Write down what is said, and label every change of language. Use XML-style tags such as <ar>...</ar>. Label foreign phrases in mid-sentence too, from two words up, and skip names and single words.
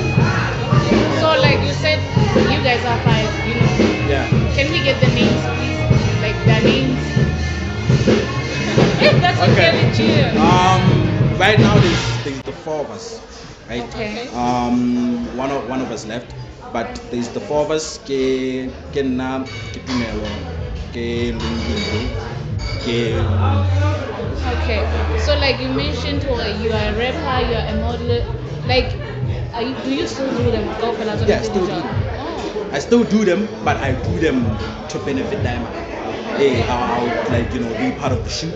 <en>So like you said, you guys are 5, Yeah. Can we get the names, please? Like their names? If that's okay with you. Right now there's the 4 of us, right? Okay. One of us left, but there's the 4 of us.</en> <tn>Ke nna, ke Tumelo, ke Lungiwe, ke.</tn> <en>Okay. So like you mentioned, you are a rapper, you are a model. Like, do you still do them? Yeah, still do them. Oh. I still do them, but I do them to benefit Daeman. I would be part of the shoot.</en>